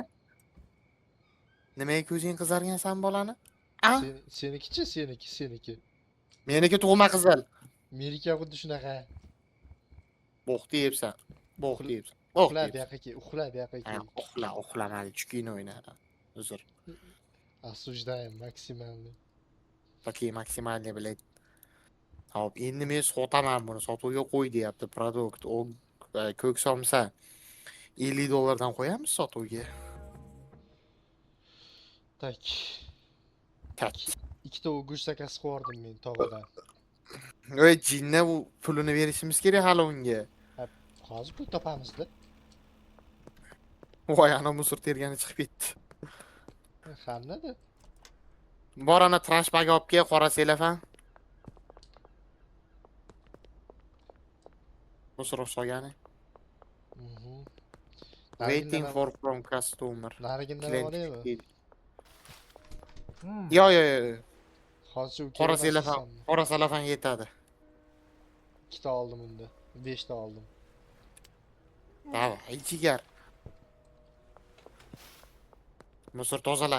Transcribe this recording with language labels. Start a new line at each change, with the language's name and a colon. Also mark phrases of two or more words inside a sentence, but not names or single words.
Uzbek: Nimaga ko'zing qizargan san bolani? Seniki. Meniki tug'ma qizil. Meniki xuddi shunaqa. Bo'q deyapsan. Uxla bu yoqqa ke. Uxla, mayli, chukini o'yna. Uzr.
Russian: Осуждаем максимально. Такие максимальный, блядь.
Uzbek: Hop, endi men sotaman buni, sotuvga qo'y deyapti produkt. O ko'k somsa $50 qo'yamiz sotuvga. Tak. Tak. Ikkita go'sht zakasi qilib men tog'adan. Voy jinni u pulini berishimiz kerak hali unga. Hozir pul topamizda. Voy ana musor tergani chiqib ketdi. Hammada. Bor ana
English: trash bag
Uzbek: olib kel, qora selafan. Musor solgani. Mhm.
English: Waiting for from customer.
Uzbek: Narigindan
English: Client
Uzbek: olaymi? chiqib keldi. Yo. Hozir u Qora kerak selafan, emas. qora selafan yetadi. Ikkita oldim unda. 5 ta oldim. Davay, jigar. Musor tozala.